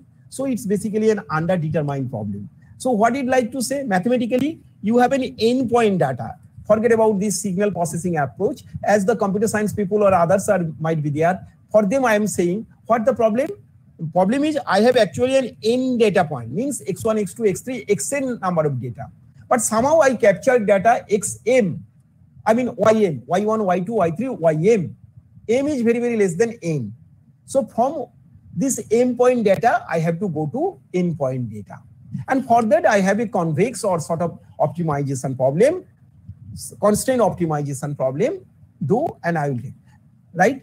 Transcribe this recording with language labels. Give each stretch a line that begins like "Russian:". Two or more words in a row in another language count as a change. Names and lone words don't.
English: So it's basically an underdetermined problem. So what I'd like to say, mathematically, you have an endpoint data. Forget about this signal processing approach, as the computer science people or others might be there. For them, I am saying, what the problem? The problem is I have actually an n data point, means x1, x2, x3, xn number of data. But somehow I captured data ym, ym, y1, y2, y3, ym. M is very, very less than n. So from this m point data, I have to go to n point data. And for that, I have a convex or sort of optimization problem, constraint optimization problem, and I will get, right?